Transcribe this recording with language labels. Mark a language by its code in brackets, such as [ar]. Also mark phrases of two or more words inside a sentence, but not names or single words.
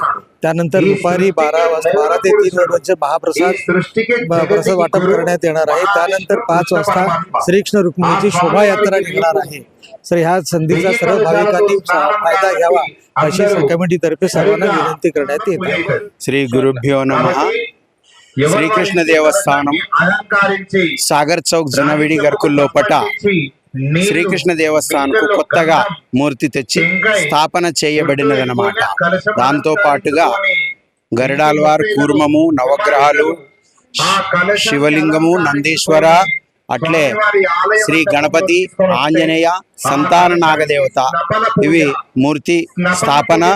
[mr] त्यानंतर दुपारी 12 ते 3 वाजेपर्यंत प्रसाद वाटप करण्यात येणार आहे. त्यानंतर 5 वाजता श्रीकृष्ण रुक्मिणीची शोभायात्रा निघणार आहे. तर ह्या संधीचा सर्व भाविकांनी फायदा घ्यावा अशी कमिटीतर्फे सर्वांना विनंती करण्यात येत आहे. [sa] శ్రీ గురుభ్యో నమః. [te] శ్రీకృష్ణ దేవస్థానం సాగర్ చౌక్ జనవిడి గర్కుల్లో పట శ్రీకృష్ణ దేవస్థానంకు కొత్తగా మూర్తి తెచ్చి స్థాపన చేయబడినదన్నమాట. దాంతో పాటుగా గరుడాల్వార్, కూర్మము, నవగ్రహాలు, శివలింగము, నందీశ్వర, అట్లే శ్రీ గణపతి, ఆంజనేయ, సంతాన నాగదేవత ఇవి మూర్తి స్థాపన.